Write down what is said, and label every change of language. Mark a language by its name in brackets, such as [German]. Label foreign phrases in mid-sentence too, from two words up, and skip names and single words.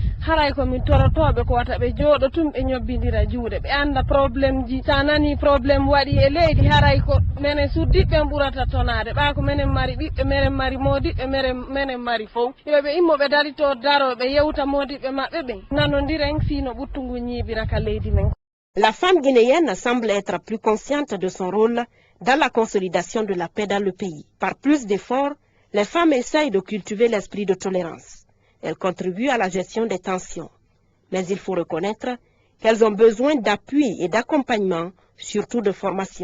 [Fula] haray ko min torotoɓe ko wata ɓe jooɗo tum ɓe ñobbidira juuɗe ɓe anda probléme ji sa nani probléme waɗi e leydi haray ko minen suddiɓɓen ɓurata tonade ɓa ko minen mari ɓiɓɓe minen mari modiɓɓe minen mari fof yoɓe immoɓe darito daroɓe yewta modiɓɓe maɓɓe ɓen nanodiren sino ɓuttugu ñiibira ka leydi men. [French] La femme guinéenne semble être plus consciente de son rôle dans la consolidation de la paix dans le pays. Par plus d'efforts, les femmes essayent de cultiver l'esprit de tolérance. Elles contribuent à la gestion des tensions. Mais il faut reconnaître qu'elles ont besoin d'appui et d'accompagnement, surtout de formation.